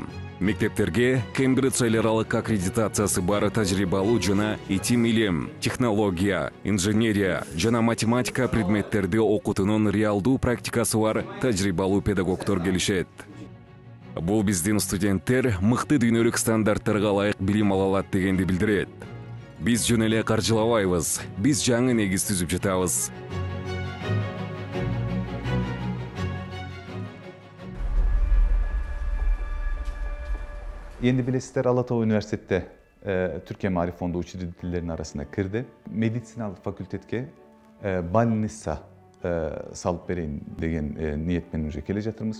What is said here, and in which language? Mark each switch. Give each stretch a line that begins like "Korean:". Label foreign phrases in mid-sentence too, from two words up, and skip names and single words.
Kyrgyz: Мектептерге Кембридж эл аралык аккредитациясы бар тажрыйбалуу жана итим илим, технология, инженерия жана математика предметтерди окутуунун реалдуу практикасы бар тажрыйбалуу педагогдор келишет. Бул биздин студенттер мыкты дүйнөлүк стандарттарга ылайык билим ала алат дегенди билдирет. Биз жөн эле каржылабайбыз, биз жаңы негиз түзүп жатабыз.
Kazakh: Енді білесіздер,
Kyrgyz: Ала Тоо университетте Türkiye Maarif Fondu учредительдеринин арасына кирди. Медициналык факультетке больница салып берейин деген ниетмен уже келе жатырмыз.